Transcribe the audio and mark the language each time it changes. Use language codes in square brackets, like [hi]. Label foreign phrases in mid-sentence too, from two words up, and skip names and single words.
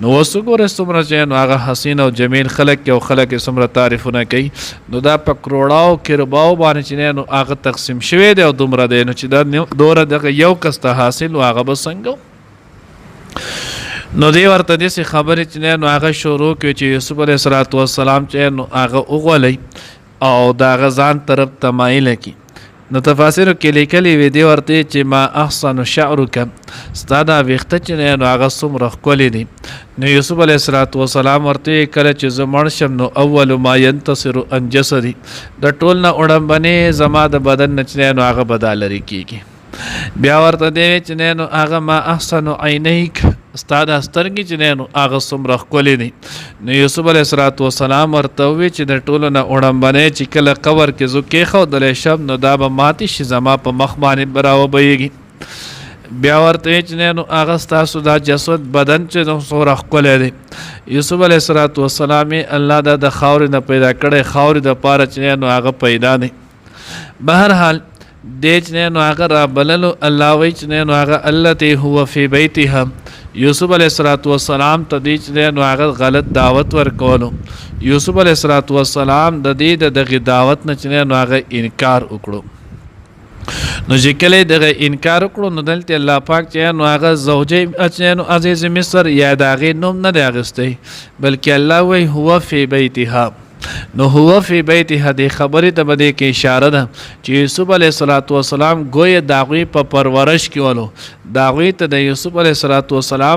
[ps] نو اوس وګوره څومره چې نو هغه حسین او جمیل خلک او خلک څومره تعریفونه کوي نو دا په کروڑاو کرباو باندې چې نو هغه تقسیم شوی دی او دومره دی نو چې دا دوره دغه یو کس ته حاصل او هغه به څنګه نو دی ورته داسې خبرې چې نو هغه شروع کړي چې یوسف [ar] علیه السلام [ps] چې نو هغه وغولی او د هغه ځان طرف ته مایله کړي. نو تفاسیرو کې لیکلي وي دی ورته چې [ar] ما احسن شعرک [ps] ستا دا ویښته چې نو هغه څومره ښکلي دي. نو یوسف [ar] علیه السلام [ps] ورته کله چې زه مړ شم نو اول [ar] ما ینتصر عن جسدي [ps] د ټول نه وړاندې زما د بدن نه چې نو هغه به دا لرې کېږي. بیا ورته دی چې نو هغه [ar] ما احسن عینیک [ps] ستا د سترګې چې نو هغه څومره ښکلي دي. نو یوسف [ar] علیه السلام [ps] ورته وویل چې د ټولو نه وړاندې چې کله قبر کې زه کېښودلی شم نو دا به ماتې شي زما په مخ باندې به راوبهیږي. بیا ورته چې نو هغه ستاسو دا جسد بدن چې نو څومره ښکلی دی. یوسف [ar] علیه السلام [ps] الله دا د خاورې نه پیدا کړی خاورې دپاره چې نو هغه پیدا دی. بهرحال دې چې نو هغه رابللو الله وایي چې نو هغه [ar] التي هو فی بیتها [ps] یوسف [ar] علیه السلام [ps] ته دې چې نو هغه غلط دعوت ورکولو یوسف [ar] علیه السلام [ps] د دې دغه دعوت نه چې نو هغه انکار وکړو. نو چې کله دغه انکار وکړو نو دلته الله پاک چې نو هغه زوجې چې نو عزیز مصر یا د هغې نوم نه دی اخیستی بلکې الله وایي [ar] هو فی بیتها [ps] نو [ar] هو فی بیته [ps] دې خبرې ته بده کې اشاره ده چې یوسف [ar] علیه السلام [ps] گویا داغوی په پرورش کې ولو داغوی ته د یوسف علیه السلام